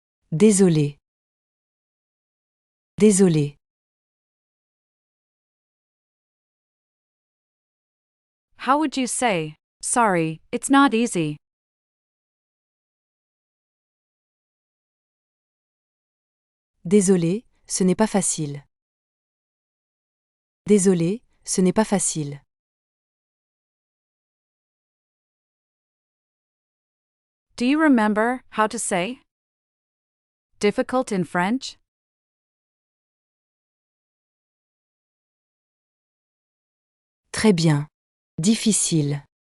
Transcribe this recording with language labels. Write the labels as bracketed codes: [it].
[fr] Désolé. Désolé. [en] How would you say, sorry, it's not easy? [fr] Désolé, ce n'est pas facile. Désolé, ce n'est pas facile. [en] Do you remember how to say, difficult in French? [fr] Très bien. Difficile.